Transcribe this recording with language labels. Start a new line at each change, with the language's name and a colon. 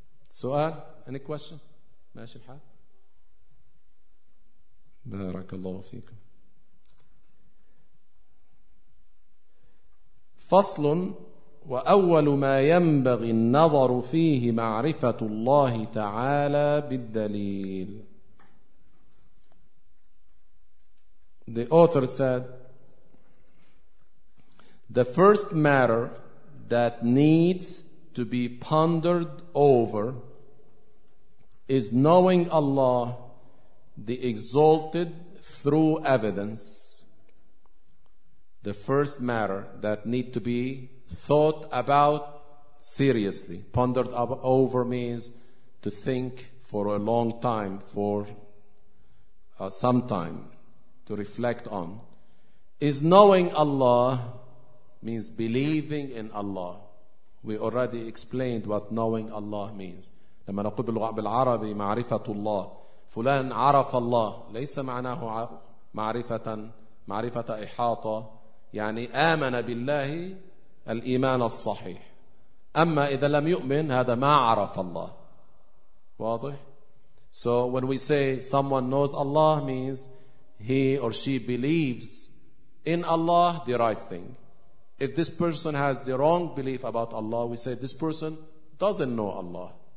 Arabic: سؤال
English: any question؟
Arabic: ماشي الحال، بارك الله فيكم. فصل. وأول ما ينبغي النظر فيه معرفة الله تعالى بالدليل.
English: The author said, the first matter that needs to be pondered over is knowing Allah the Exalted through evidence. The first matter that need to be thought about seriously. Pondered over means to think for a long time, for some time to reflect on. Is knowing Allah, means believing in Allah. We already explained what knowing Allah means.
Arabic: لما نقول باللغة العربية معرفة الله، فلان عرف الله، ليس معناه معرفة إحاطة، يعني آمن بالله الإيمان الصحيح. أما إذا لم يؤمن هذا ما عرف الله. واضح؟
English: So when we say someone knows Allah means he or she believes in Allah the right thing. If this person has the wrong belief about Allah, we say this person doesn't know Allah.